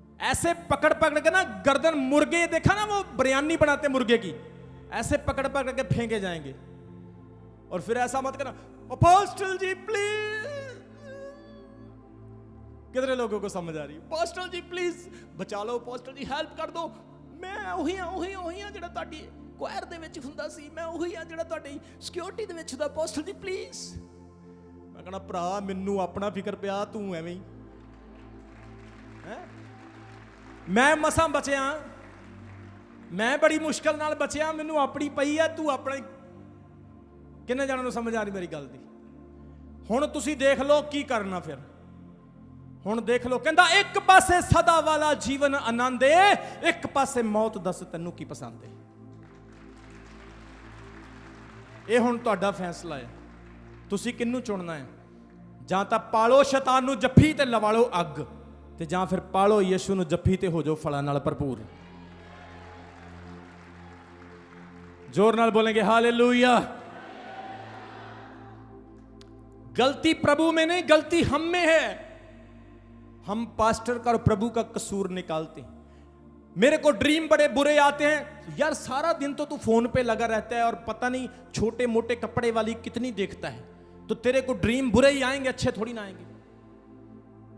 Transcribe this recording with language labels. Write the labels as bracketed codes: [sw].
[hi] ऐसे पकड़ पकड़ के ना गर्दन, मुर्गे देखा ना वो बिरयानी बनाते मुर्गे की, ऐसे पकड़ पकड़ के फेंके जाएंगे। और फिर ऐसा मत करना अपोस्टल जी प्लीज। कितने लोगों को समझ आ रही? अपोस्टल जी प्लीज बचा लो, अपोस्टल जी हेल्प कर दो, [pa] ਮੈਂ ਉਹੀ ਆ ਜਿਹੜਾ ਤੁਹਾਡੀ ਕੁਆਇਰ ਦੇ ਵਿੱਚ ਹੁੰਦਾ ਸੀ, ਮੈਂ ਉਹੀ ਆ ਜਿਹੜਾ ਤੁਹਾਡੀ ਸਿਕਿਉਰਿਟੀ ਦੇ ਵਿੱਚ ਦਾ ਅਪੋਸਟਲ ਜੀ ਪਲੀਜ਼। ਮੈਂ ਕਹਣਾ ਭਰਾ ਮੈਨੂੰ ਆਪਣਾ ਫਿਕਰ ਪਿਆ, ਤੂੰ ਐਵੇਂ ਹੀ ਹੈ। ਮੈਂ ਮਸਾਂ ਬਚਿਆ, ਮੈਂ ਬੜੀ ਮੁਸ਼ਕਲ ਨਾਲ ਬਚਿਆ, ਮੈਨੂੰ ਆਪਣੀ ਪਈ ਆ, ਤੂੰ ਆਪਣਾ। ਕਿੰਨੇ ਜਣਾਂ ਨੂੰ ਸਮਝ ਆ ਰਹੀ ਮੇਰੀ ਗੱਲ ਦੀ? ਹੁਣ ਤੁਸੀਂ ਦੇਖ ਲਓ ਕੀ ਕਰਨਾ ਫਿਰ। ਹੁਣ ਦੇਖ ਲਓ, ਕਹਿੰਦਾ ਇੱਕ ਪਾਸੇ ਸਦਾ ਵਾਲਾ ਜੀਵਨ ਆਨੰਦ ਏ, ਇੱਕ ਪਾਸੇ ਮੌਤ। ਦੱਸ ਤੈਨੂੰ ਕੀ ਪਸੰਦ ਏ? ਇਹ ਹੁਣ ਤੁਹਾਡਾ ਫੈਸਲਾ ਹੈ, ਤੁਸੀਂ ਕਿਹਨੂੰ ਚੁਣਨਾ ਹੈ। ਜਾਂ ਤਾਂ ਪਾਲੋ ਸ਼ੈਤਾਨ ਨੂੰ ਜੱਫੀ ਤੇ ਲਵਾ ਲਓ ਅੱਗ, ਤੇ ਜਾਂ ਫਿਰ ਪਾਲੋ ਯਿਸੂ ਨੂੰ ਜੱਫੀ ਤੇ ਹੋ ਜਾਓ ਫਲਾਂ ਨਾਲ ਭਰਪੂਰ। [hi] जोर नाल बोलेंगे हालेलुया। गलती प्रभु में नहीं, गलती हम में है। हम पास्टर का और प्रभु का कसूर निकालते हैं। मेरे को ड्रीम बड़े बुरे आते हैं, यार सारा दिन तो तू फोन पे लगा रहता है और पता नहीं छोटे मोटे कपड़े वाली कितनी देखता है, तो तेरे को ड्रीम बुरे ही आएंगे, अच्छे थोड़ी ना आएंगे।